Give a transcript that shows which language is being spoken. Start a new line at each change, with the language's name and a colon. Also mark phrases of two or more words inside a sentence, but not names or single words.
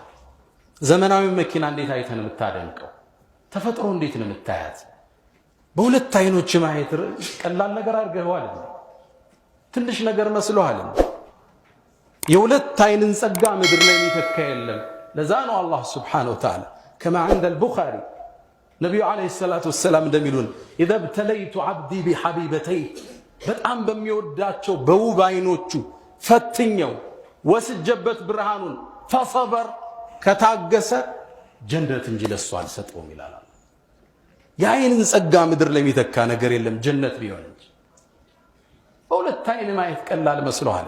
Amharic: ዘመናዊ መኪና እንዴት አይተን የምታደንቀው? ተፈጥሮ እንዴት ነው የምታያት? በሁለት አይኖች ማየት ቀላል ነገር አድርገዋል። ትንሽ ነገር መስሎሃል። የሁለት አይንን ጸጋ ምድር ላይ የሚተካ የለም። ለዛ ነው አላህ
Arabic: سبحانه وتعالى
Amharic: ከማ
Arabic: عند البخاري
Amharic: ነብዩ
Arabic: عليه الصلاة والسلام
Amharic: እንደሚሉን
Arabic: اذا ابتليت عبدي بحبيبتي
Amharic: በጣም በሚወዳቸው በውብ አይኖቹ ፈትኘው ወስጀበት ብርሃኑን فصبر ከታገሰ ጀነት እንጂ ለሱ አልሰጠውም ይላል። የአይንን ጸጋ ምድር ላይ የሚተካ ነገር የለም ጀነት ቢሆን እንጂ። በሁለት አይን ማየት ቀላል መስሎሃል?